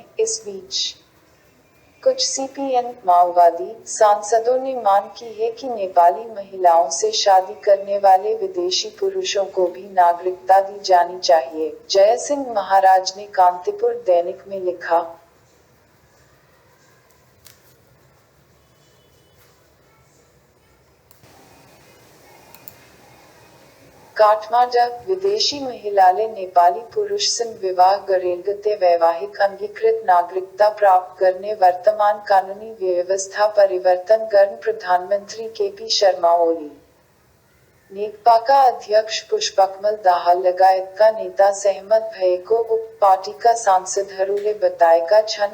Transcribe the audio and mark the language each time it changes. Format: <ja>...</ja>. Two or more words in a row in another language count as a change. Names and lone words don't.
<hi>इस बीच कुछ सीपीएन माओवादी सांसदों ने मांग की है कि नेपाली महिलाओं से शादी करने वाले विदेशी पुरुषों को भी नागरिकता दी जानी चाहिए। जयसिंह महाराज ने कांतिपुर दैनिक में लिखा, काठमांडू</hi> <ne>विदेशी महिलाले नेपाली पुरुष संग विवाह गरेलगते वैवाहिक अंगीकृत नागरिकता प्राप्त करने वर्तमान कानूनी व्यवस्था परिवर्तन गर्न प्रधानमंत्री केपी शर्मा ओली नेकपाका अध्यक्ष पुष्पकमल दाहाल लगायतका नेता सहमत भएको उप पार्टीका सांसदहरूले बताएका छन्।</ne>